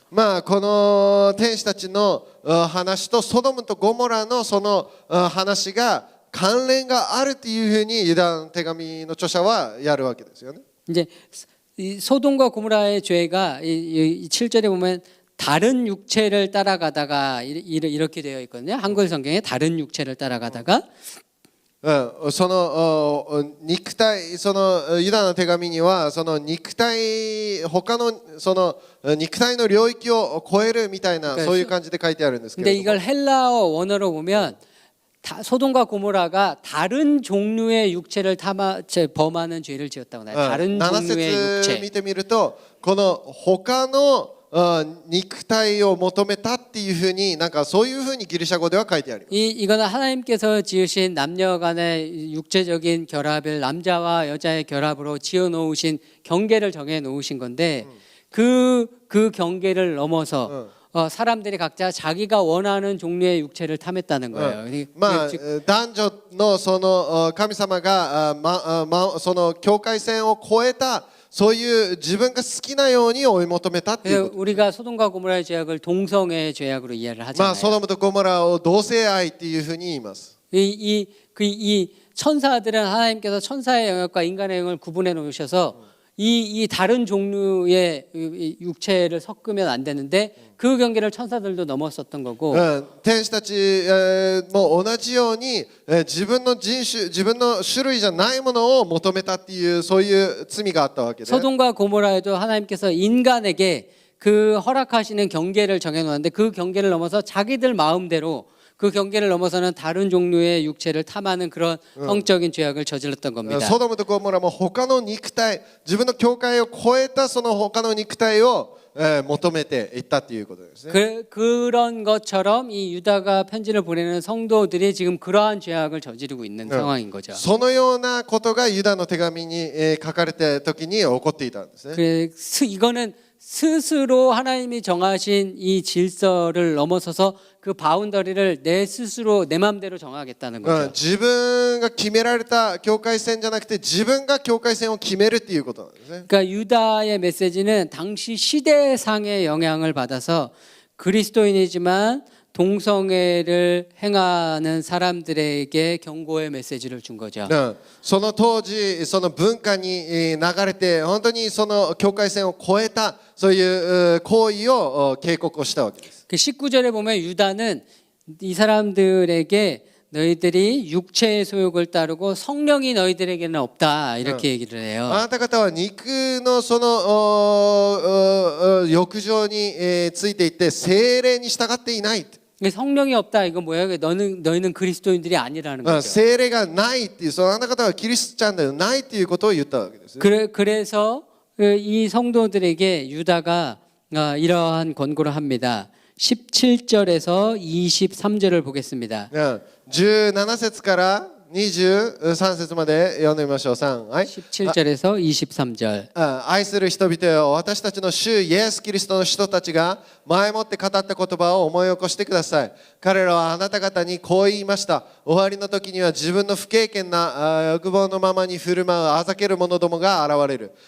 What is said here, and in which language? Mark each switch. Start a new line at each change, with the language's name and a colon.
Japanese: まあこの天使たちの話とソドムとゴモラのその話が関連があるというふうにユダの手紙の著者はやるわけですよね。
Korean: 이제 이 소돔과 고모라의 죄가 이 7절에 보면 다른 육체를 따라가다가 이렇게 되어 있거든요. 한글 성경에 다른 육체를 따라가다가
Japanese: その肉体そのユダの手紙にはその肉体他のその肉体の領域を超えるみたいなそういう感じで書いてあるんですけれども
Korean: 근데 이걸 헬라어 원어로 보면 소돔과 고모라가 다른 종류의 육체를 범하는 죄를 지었다고 나요. 다른 종류의
Japanese: 7節
Korean: 육체.
Japanese: 見てみるとこの他の肉体を求めたっていうふうになんかそういうふうにギリシャ語では書いてあります。
Korean: 이거는 하나님께서 지으신 남녀간의 육체적인 결합을 남자와 여자의 결합으로 지어 놓으신 경계를 정해 놓으신 건데 그 경계를 넘어서 사람들이 각자 자기가 원하는 종류의 육체를 탐했다는 거예요.
Japanese: まあ
Korean: 즉
Japanese: 男女のその神様がその境界線を越えたそういう自分が好きなように追い求めたっていう
Korean: 그래서
Japanese: こと。
Korean: 우리가 소돔과 고모라의 죄악을 동성애의 죄악으로 이해를
Japanese: まあ
Korean: 하잖아요.
Japanese: ソドムとゴモラを同性愛っていうふうに言います。
Korean: 이 천사들은 하나님께서 천사의 영역과 인간의 영역을 구분해 놓으셔서 이 다른 종류의 육체를 섞으면 안 되는데 그 경계를 천사들도 넘었었던 거고
Japanese: 天使たちも同じように自分の人種自分の種類じゃないものを求めたっていうそういう罪があったわけで
Korean: 소돔과 고모라에도 하나님께서 인간에게 그 허락하시는 경계를 정해 놓았는데 그 경계를 넘어서 자기들 마음대로 그 경계를 넘어서는 다른 종류의 육체를 탐하는 그런 성적인 죄악을 저질렀던 겁니다.
Japanese: ソドムとゴモラも他の肉体自分の境界を超えたその他の肉体を求めていったということですね。
Korean: 그런 것처럼 이 유다가 편지를 보내는 성도들이 지금 그러한 죄악을 저지르고 있는 상황인 거죠.
Japanese: そのようなことがユダの手紙に書かれた時に起こっていたんですね。
Korean: 이거는 스스로 하나님이 정하신 이 질서를 넘어서서 그 바운더리를 내 스스로 내 마음대로 정하겠다는 거죠.
Japanese: 自分が決められた境界線じゃなくて自分が境界線を決めるっていうことなんですね。
Korean: 그러니까 유다의 메시지는 당시 시대상의 영향을 받아서 그리스도인이지만 동성애를 행하는 사람들에게 경고의 메시지를 준 거죠.
Japanese: その当時その文化に流れて本当にその境界線を越えたそういう行為を警告をしたわけです。
Korean: 그 19절에 보면 유다는 이 사람들에게 너희들이 육체의 소욕을 따르고 성령이 너희들에게는 없다 이렇게 얘기를 해요.
Japanese: あなた方は肉のその欲情についていって聖霊に従っていない。
Korean: 성령이 없다 이거 뭐야? 너희는 그리스도인들이 아니라는 거죠.
Japanese: 聖霊がないっていうそのあなた方はキリストちゃんではないっていうことを言ったわけです。
Korean: 그래서 이 성도들에게 유다가 이러한 권고를 합니다. 17절에서 23절을 보겠습니다.
Japanese: 17節から23節まで読んでみましょう。 3、はい。
Korean: 17절에서 23절.
Japanese: 愛する人々よ、私たちの主イエス・キリストの人たちが前もって語った言葉を思い起こしてください。彼らはあなた方にこう言いました。終わりの時には自分の不経験な欲望のままに振る舞うあざける者どもが現れる。